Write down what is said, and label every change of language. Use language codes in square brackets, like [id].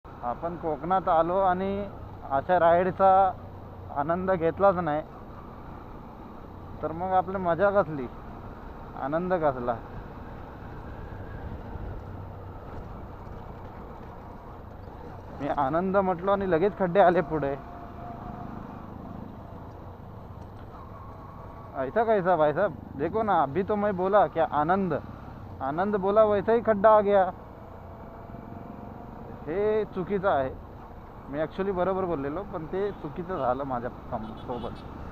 [mr] आपण कोकणात आलो आणि अशा राईडचा आनंद घेतलाच नाही तर मग आपली मजा कसली, आनंद कसला. मी आनंद म्हटलो आणि लगेच खड्डे आले पुढे. [hi] ऐसा कैसा भाई साहब, देखो ना अभी तो मैं बोला क्या आनंद आनंद बोला वैसा ही खड्डा आ गया. [mr] हे चुकीचं आहे. मी ॲक्च्युली बरोबर बोललेलो पण ते चुकीचं झालं माझ्या सोबत.